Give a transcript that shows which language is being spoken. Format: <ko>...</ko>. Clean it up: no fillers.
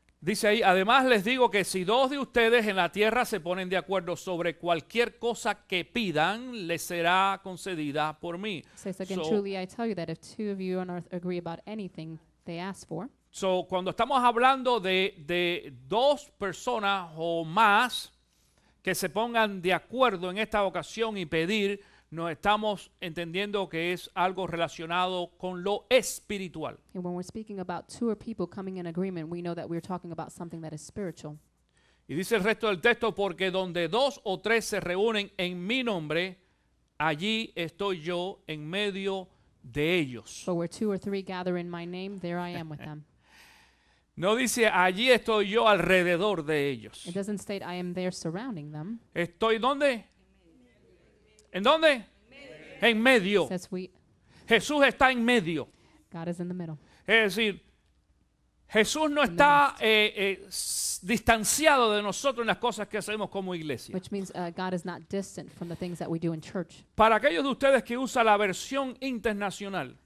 <es>Dice ahí, además les digo que si dos de ustedes en la tierra se ponen de acuerdo sobre cualquier cosa que pidan, les será concedida por mí.</es> <en>it says again, So- truly I tell you that if two of you on earth agree about anything they ask for,</en> <es>So, cuando estamos hablando de dos personas o más que se pongan de acuerdo en esta ocasión y pedir, nos estamos entendiendo que es algo relacionado con lo espiritual.</es> <en>And when we're speaking about two or people coming in agreement, we know that we're talking about something that is spiritual.</en> <es>Y dice el resto del texto, porque donde dos o tres se reúnen en mi nombre, allí estoy yo en medio de ellos.</es> <en>But where two or three gather in my name, there I am with them.</en> <es>No dice, allí estoy yo alrededor de ellos.</es> <en>It doesn't state I am there surrounding them.</en> <es>¿Estoy dónde? ¿En dónde? En medio.</es> <en>It says</en> <es>Jesús está en medio.</es> <en>God is in the middle.</en> <es>Es decir, Jesús no está distanciado de nosotros en las cosas que hacemos como iglesia.</es> <en>Which means God is not distant from the things that we do in church.</en> <es>Para aquellos de ustedes que usan la versión internacional,</es>